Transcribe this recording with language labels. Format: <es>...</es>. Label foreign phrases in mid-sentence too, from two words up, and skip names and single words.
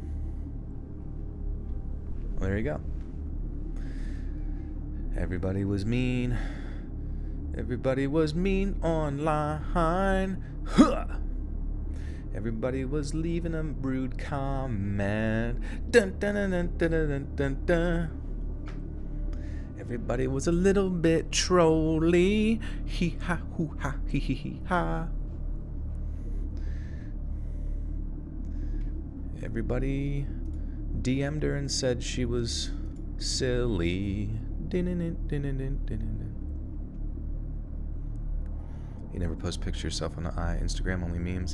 <en>Well, there you go. Everybody was mean. Everybody was mean online. Huh! Everybody was leaving a rude comment. Dun, dun, dun, dun, dun, dun, dun, dun. Everybody was a little bit trolly. Hee ha hoo ha hee hee hee ha. Everybody DM'd her and said she was silly. You never post pictures of yourself on Instagram, only memes.</en>